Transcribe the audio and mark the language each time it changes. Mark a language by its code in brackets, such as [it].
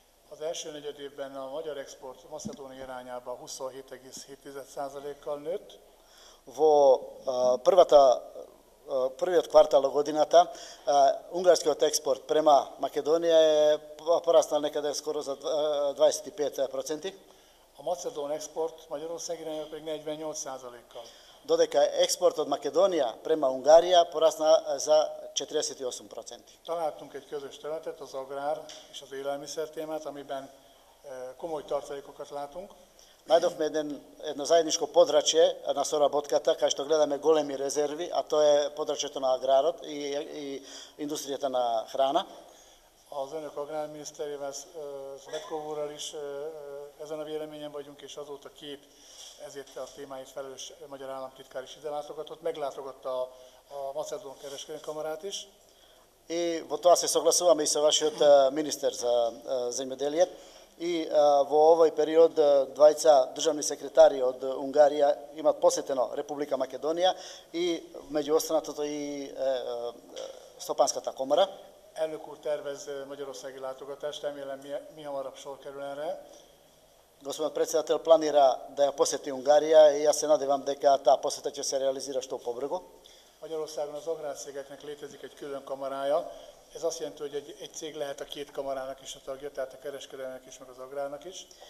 [hu] Az első negyed évben a magyar export Macedónia irányába 27,7%-kal nőtt. [mk] Во првиот квартал од годината унгарскиот експорт према Македонија е пораснал некаде скоро за 25%. [hu] A macedón export Magyarország irányába pedig 48%-kal. [mk] Додека експортот од Македонија према Унгарија порасна за 48%. [hu] Találtunk egy közös területet, az agrár és az élelmiszer témát, amiben komoly tartalékokat látunk. [mk] Најдовме едно заедничко подрачје на соработката, кај што гледаме големи резерви, а тоа е подрачјето на аграрот и индустријата на храна. [hu] Az önök agrárminiszterével, Szmetkov úrral is ezen a véleményen vagyunk, és azóta két ezért a témáért felelős magyar államtitkár is ide látogatott, meglátogatta a Macedón kereskedelmi kamarát is. [mk] И во тоа се согласуваме и со вашиот министер за земјоделие. И во овој период двајца државни секретари од Унгарија имат посетено Република Македонија и меѓу останатото и Стопанската комора. [hu] Elnök úr tervez magyarországi látogatást, remélem mi hamarabb sor kerül erre. [mk] Господин председател планира да ја посети Унгарија и јас се надевам дека таа посета ќе се реализира што побрзо. [hu] Magyarországon az agrárcégeknek létezik egy külön kamarája. Ez azt jelenti, hogy egy cég lehet a két kamarának is a tagja, tehát a kereskedelmek is, meg az agrárnak is.